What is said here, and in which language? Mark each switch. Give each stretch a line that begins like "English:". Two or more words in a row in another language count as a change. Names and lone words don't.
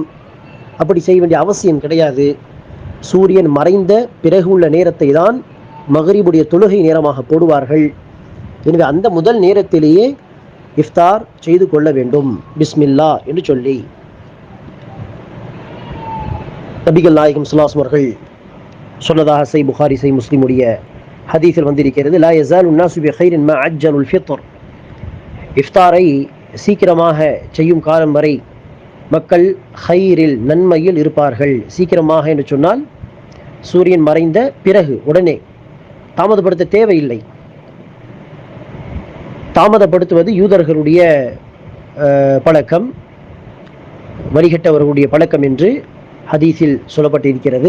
Tamil: அப்படி செய்ய வேண்டிய அவசியம் கிடையாது. சூரியன் மறைந்த பிறகு உள்ள நேரத்தை தான் மகரிபுடைய தொழுகை நேரமாக போடுவார்கள். எனவே அந்த முதல் நேரத்திலேயே இஃப்தார் செய்து கொள்ள வேண்டும், பிஸ்மில்லா என்று சொல்லி. நபிகள் நாயகம்
Arabic: صلى الله عليه
Tamil: அவர்கள் சொன்னதாக சஹீஹ் புகாரி சஹீஹ் முஸ்லிமுடைய ஹதீஸில் வந்திருக்கிறது,
Arabic: لا يزال الناس بخير ما عجلوا الفطر.
Tamil: இஃப்தாரை சீக்கிரமாக செய்யும் காலம் வரை மக்கள் ஹைரில், நன்மையில் இருப்பார்கள். சீக்கிரமாக என்று சொன்னால் சூரியன் மறைந்த பிறகு, உடனே, தாமதப்படுத்த தேவையில்லை. தாமதப்படுத்துவது யூதர்களுடைய பழக்கம், வழிகட்டவர்களுடைய பழக்கம் என்று ஹதீஸில் சொல்லப்பட்டிருக்கிறது.